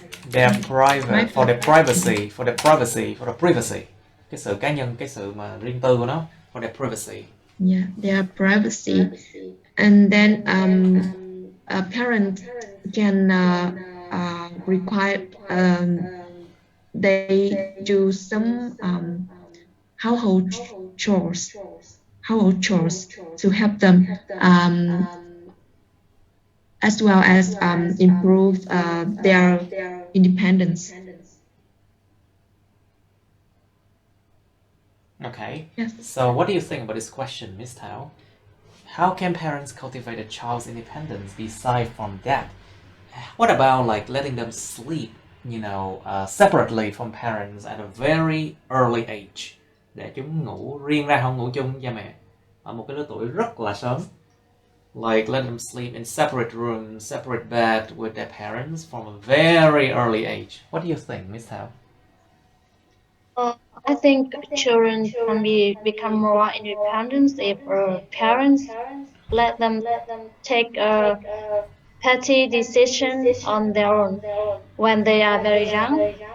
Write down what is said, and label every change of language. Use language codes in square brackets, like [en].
[en] They're private for the privacy, for the privacy, for the privacy. [vi] Cái sự cá nhân, cái sự mà riêng tư của nó, [en] for the privacy. Yeah, their privacy. And then a parent can require they do some household chores to help them as well as improve their independence. Okay. Yes. So what do you think about this question, Miss Tao? How can parents cultivate a child's independence beside from that? What about like letting them sleep, separately from parents at a very early age? [vi] Để chúng ngủ riêng ra, không ngủ chung với cha mẹ ở một cái lứa tuổi rất là sớm. [en] Like let them sleep in separate rooms, separate bed with their parents from a very early age. What do you think, Miss Tao? I think children can become more independent if parents let them take a petty decision on their own when they are very young.